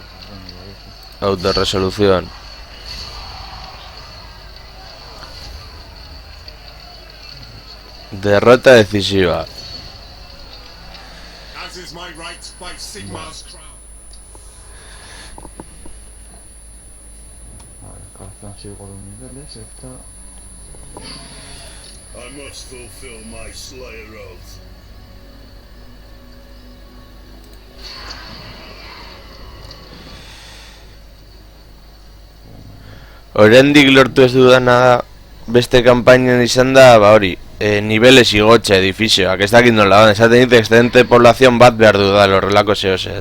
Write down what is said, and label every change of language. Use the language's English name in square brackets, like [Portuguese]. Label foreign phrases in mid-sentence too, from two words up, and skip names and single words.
[Spanish] Autorresolución. Derrota decisiva. [Basque] Frantziko niveles eta... [English] I must fulfill my Slayer oath. [Basque] Oraindik lortu ez dudana beste kanpainan izan da, ba hori, niveles igotxe edifizioak, ez dakit nola, esaten dit [Spanish] excedente población [Basque] bat behar dudala horrelako zehozer.